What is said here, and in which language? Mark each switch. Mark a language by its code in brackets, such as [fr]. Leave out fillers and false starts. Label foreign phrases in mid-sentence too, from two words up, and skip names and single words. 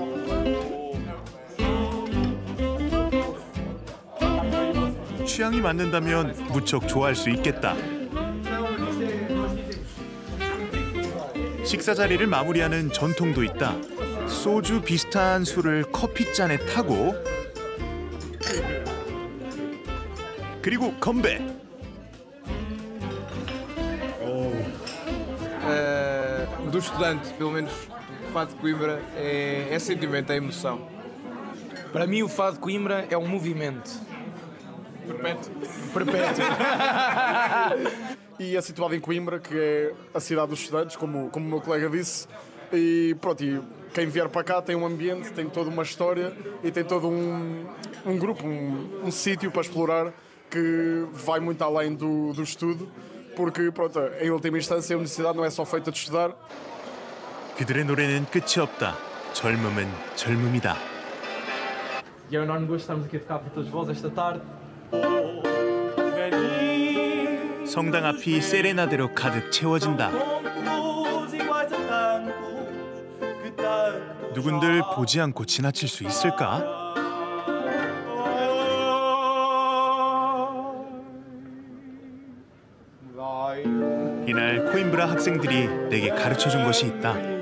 [ko] 취향이 맞는다면 무척 좋아할 수 있겠다. 식사 자리를 마무리하는 전통도 있다. 소주 비슷한 술을 커피잔에 타고 그리고 건배. [pt] Do estudante, pelo menos o Fado de Coimbra, é sentimento, é emoção. Para mim o Fado de Coimbra é um movimento. Perpétuo. E é situado em Coimbra, que é a cidade dos estudantes, como o meu colega disse. E pronto, e quem vier para cá tem um ambiente, tem toda uma história e tem todo um grupo, um sítio para explorar que vai muito além do estudo. Porque, pronto, em última instância, a universidade não é só feita de estudar. [ko] 그들의 노래는 끝이 없다. 젊음은 젊음이다. [pt] E é um enorme gosto estarmos aqui a tocar para todos vós esta tarde. [ko] 성당 앞이 세레나데로 가득 채워진다. 누군들 보지 않고 지나칠 수 있을까? 이날 코임브라 학생들이 내게 가르쳐준 것이 있다.